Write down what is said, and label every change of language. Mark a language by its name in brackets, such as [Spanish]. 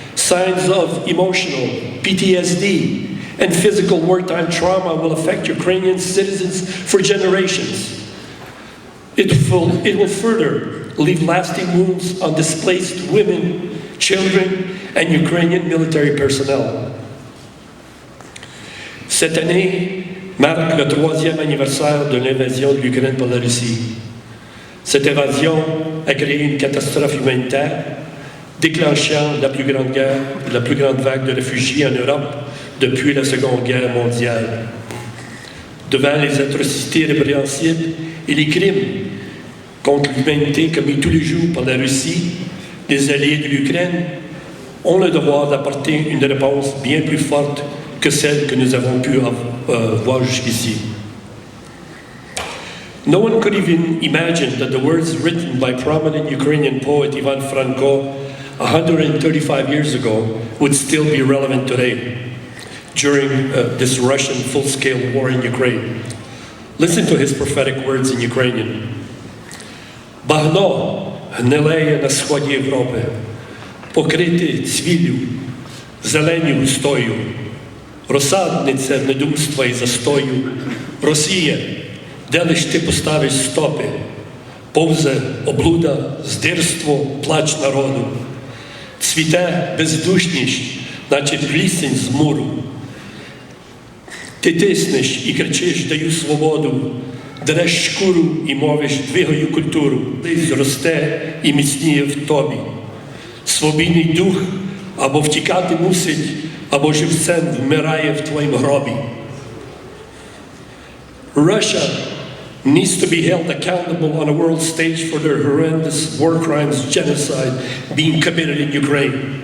[English] Signs of emotional PTSD and physical wartime trauma will affect Ukrainian citizens for generations. It will further leave lasting wounds on displaced women, children, and Ukrainian military personnel. [French] Cette année marque le 3e anniversaire de l'invasion de l'Ukraine par la Russie. Cette invasion a créé une catastrophe humanitaire, déclenchant la plus grande vague de réfugiés en Europe depuis la Seconde Guerre mondiale. devant les atrocités répréhensibles et les crimes contre l'humanité commis tous les jours par la Russie, les alliés de l'Ukraine, ont le devoir d'apporter une réponse bien plus forte que celle que nous avons pu voir jusqu'ici. [English] No one could even imagine that the words written by prominent Ukrainian poet Ivan Franko 135 years ago would still be relevant today during this Russian full-scale war in Ukraine. Listen to his prophetic words in Ukrainian. [Ukrainian] Багно гнилеє на сході Європи, покрите цвіллю, зелені густою, розсадниця недумства і застою, Росія, де лиш ти поставиш стопи, повзе облуда, здирство, плач народу, цвіте бездушність, наче плісень з муру. Ти тиснеш і кричиш, даю свободу, дереш шкуру і мовиш, двигаю культуру, лись росте і міцніє в тобі. Свобідний дух або втікати мусить, або живцем вмирає в твоїм гробі. [English] Russia needs to be held accountable on a world stage for their horrendous war crimes, genocide being committed in Ukraine.